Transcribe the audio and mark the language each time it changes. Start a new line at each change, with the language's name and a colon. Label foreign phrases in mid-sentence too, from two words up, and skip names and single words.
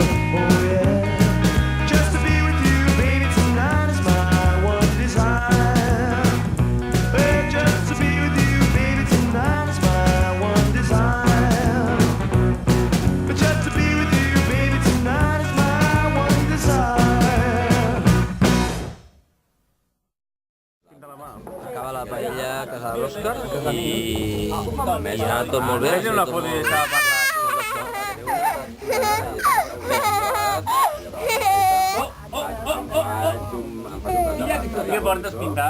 English: Oh yeah, just to be with you, baby, tonight is my one desire. Just to be with you, baby, tonight is my one desire. Just to be with you, baby, tonight is my one desire.
Catalan: Acaba la paella a casa de l'Òscar i ha anat tot molt bé. No la foto i deixar parlar. Què portes pintat?